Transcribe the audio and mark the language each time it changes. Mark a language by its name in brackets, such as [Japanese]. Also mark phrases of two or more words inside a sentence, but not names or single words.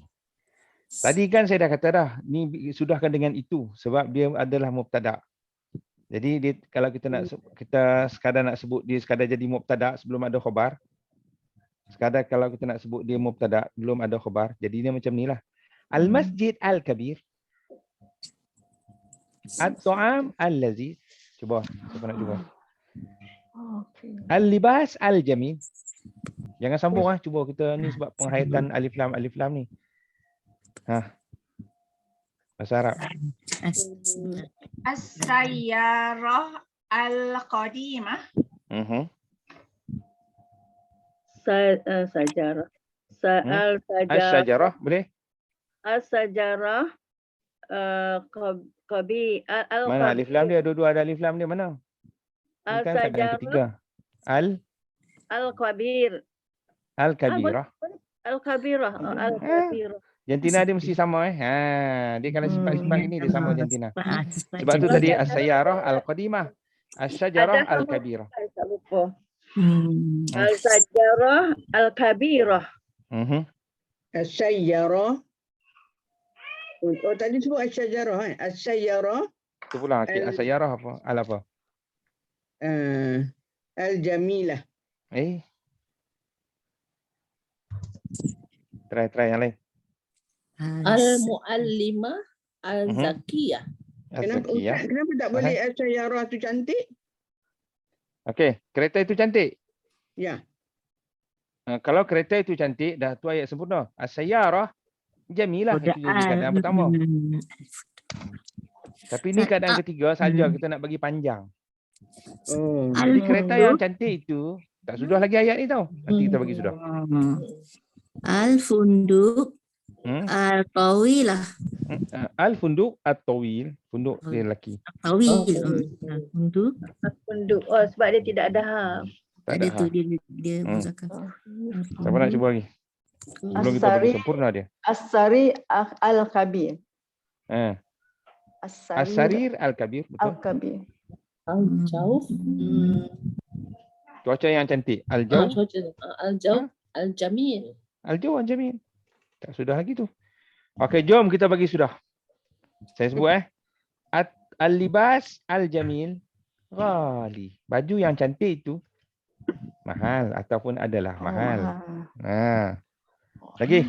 [Malay] Tadi kan saya dah kata dah, ni sudahkan dengan itu sebab dia adalah mubtada. Jadi dia, kalau kita sekadar nak sebut dia sekadar jadi mubtada sebelum ada khabar. Sekadar kalau kita nak sebut dia mubtada belum ada khabar, jadi dia macam nilah. [Arabic] المسجد الكبير. الطعام اللذيذ. [Malay] Cuba, siapa nak cuba? [Arabic] اللباس الجميل. [Malay] Jangan sambung cuba kita ni sebab penghayatan [Arabic] ألف لام [Malay] ni. Bahasa Arab. [Arabic] السيارة القديمة. [Malay] Sajarah. As-sajarah boleh? As-sajarah mana [Arabic] ألف لام [Malay] dia? Dua-dua ada [Arabic] ألف لام [Malay] dia mana? Al-sajarah. Al-kabir. Al-kabirah. Al-kabirah. Al-kabirah. Jantina dia mesti sama dia kalau sifat-sifat ini dia sama jantina. Sifat Sebab tu jantina. [Arabic] tadi السيارة القديمة، الشجرة [Malay] Ada al-kabirah. tak lupa. Hmm. [Arabic] الشجرة الكبيرة. [Malay] As-sayyarah. Oh, tadi sebut as-sajarah. As-sayyarah. Tu pula as-sayyarah apa? Al-apa? Al-jamilah. Try yang lain. [Arabic] المعلمة الزكية. [Malay] Az-zakiyah. Kenapa tak boleh as-sayyarah tu cantik? Okey, kereta itu cantik. Ya. Kalau kereta itu cantik, dah tu ayat sempurna. [Arabic] السيارة جميلة, [Malay] itu jadi keadaan pertama. Tapi ni keadaan ketiga saja kita nak bagi panjang. Jadi kereta yang cantik itu tak sudah lagi ayat ni tau. Nanti kita bagi sudah. [Arabic] الفندق الطويلة. الفندق الطويل. فندق [Malay] dia lelaki. [Arabic] طويل. فندق. [Malay] Funduk. Oh, sebab dia tidak ada ha. Tak Ada ada tu ha. dia muzakkar. Siapa nak cuba lagi? Sebelum kita bagi sempurna dia. [Arabic] الساري الكبير. السرير الكبير. [Malay] Betul. Al-kabir. Al-jawf. Cuaca yang cantik. Al-jawf. [Arabic] الجو. الجميل. الجو الجميل. [Malay] Tak sudah lagi tu. Okey, jom kita bagi sudah. Saya sebut [Arabic] اللباس الجميل غالٍ. [Malay] Baju yang cantik itu mahal ataupun adalah mahal. Lagi.